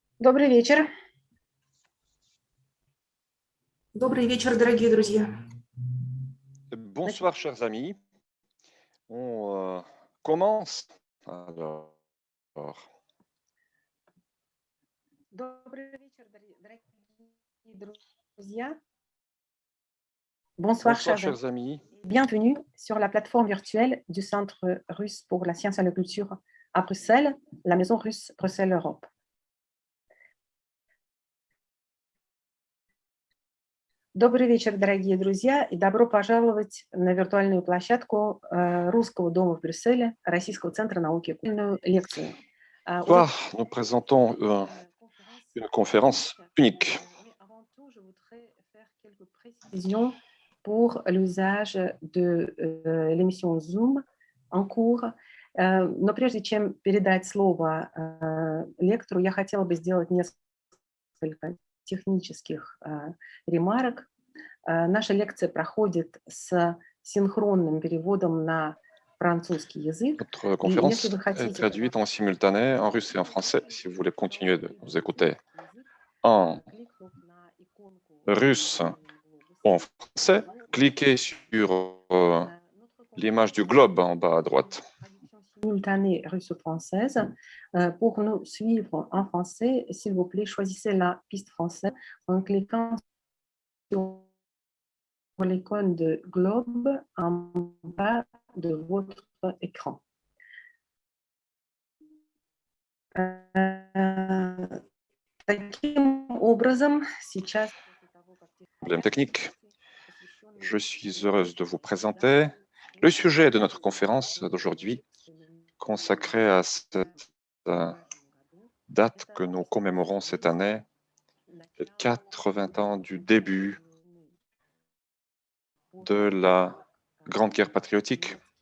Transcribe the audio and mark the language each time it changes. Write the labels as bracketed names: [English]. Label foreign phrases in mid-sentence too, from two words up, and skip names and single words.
[Russian] Добрый вечер. Добрый вечер, дорогие друзья. [French] Bonsoir, chers amis. On commence. Alors, [Russian] Добрый вечер, дорогие друзья. [French] Bonsoir, bonsoir, chers chers amis. Bienvenue sur la plateforme virtuelle du Centre russe pour la science et la culture à Bruxelles, la Maison russe Bruxelles-Europe. [Russian] Добрый вечер, дорогие друзья, и добро пожаловать на виртуальную площадку Русского дома в Брюсселе, Российского центра науки и культурную лекцию. [French] Ce soir, nous présentons une conférence unique. Avant tout, je voudrais faire quelques précisions pour l'usage de l'émission Zoom en cours. [Russian] Но прежде чем передать слово лектору, я хотела бы сделать несколько технических ремарок. Наша лекция проходит с синхронным переводом на французский язык. [French] Notre conférence est traduite en simultané en russe et en français. Si vous voulez continuer de nous écouter en russe ou en français, cliquez sur l'image du globe en bas à droite. Simultanée russo-française. Pour nous suivre en français, s'il vous plaît, choisissez la piste française en cliquant sur l'icône de globe en bas de votre écran. [Russian] Таким образом, сейчас... [French] Problème technique. Je suis heureuse de vous présenter le sujet de notre conférence d'aujourd'hui, consacré à cette date que nous commémorons cette année, les 80 ans du début de la Grande Guerre patriotique.